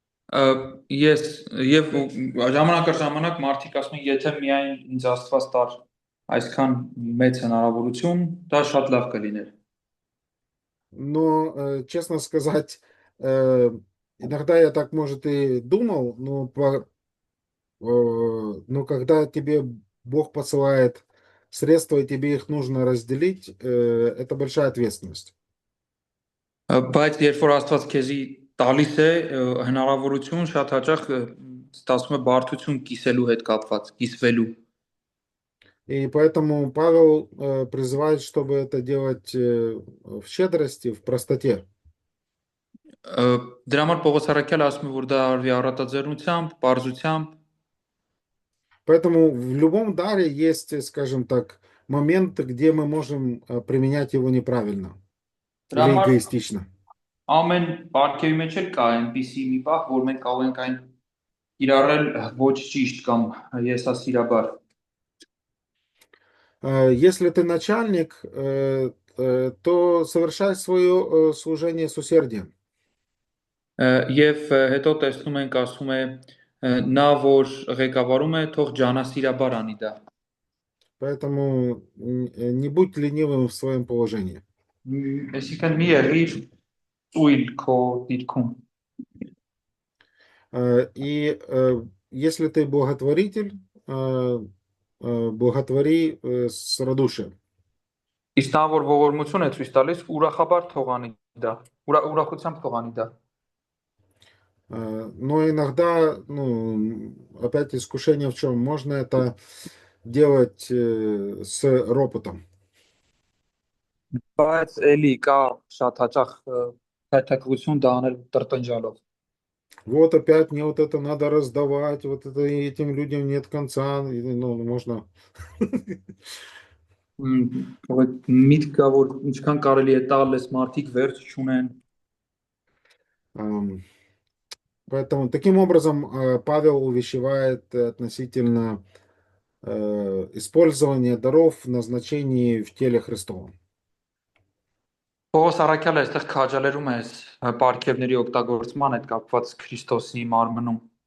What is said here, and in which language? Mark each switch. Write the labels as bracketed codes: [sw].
[hy] Ես եւ ժամանակ առ ժամանակ մարդիկ ասում են, եթե միայն ինձ Աստված տար այսքան մեծ հնարավորություն, դա շատ լավ կլիներ։ [ru] Но, честно сказать, иногда я так, может, и думал, но когда тебе Бог посылает средства, и тебе их нужно разделить, это большая ответственность. [hy] Բայց երբ որ Աստված քեզի տալիս է հնարավորություն, շատ հաճախ ստացվում է բարդություն կիսելու հետ կապված, կիսվելու։ [ru] И поэтому Павел призывает, чтобы это делать в щедрости, в простоте. [hy] Դրա համար Պողոս առաքյալը ասում է, որ դա արվի առատաձեռնությամբ, պարզությամբ։ [ru] Поэтому в любом даре есть, скажем так, моменты, где мы можем применять его неправильно или эгоистично. [hy] Ամեն պարգևի մեջ էլ կա այնպիսի մի բախ, որ մենք կարող ենք այն իրարել ոչ ճիշտ կամ եսասիրաբար։ [ru] Если ты начальник, то совершай свое служение с усердием. [hy] Եվ հետո տեսնում ենք ասում է նա որ ղեկավարում է, թող ջանասիրաբար անի դա։ [ru] Поэтому не будь ленивым в своем положении. [hy] Այսինքն մի եղիր ծույլ քո դիրքում։ [ru] И если ты благотворитель, благотвори с радушием. [hy] Իսկ նա որ ողորմություն է ցույց տալիս, ուրախաբար թող անի դա։ Ուրախությամբ թող անի դա։ [ru] Но иногда, ну, опять искушение в чем? Можно это делать с ропотом. [hy] Բայց էլի կա շատ հաճախ քայթակղություն դա անել տրտնջալով։ [ru] Вот опять мне вот это надо раздавать, вот это этим людям нет конца, ну, можно. [hy] Միտքը որ ինչքան կարելի է տալ, ես մարդիկ վերջ չունեն։ [ru] Поэтому таким образом Павел увещевает относительно использования даров в назначении в теле Христовом. [hy] Պողոս առաքյալը այստեղ քաջալերում է այս պարգևների օգտագործման հետ կապված Քրիստոսի մարմնում։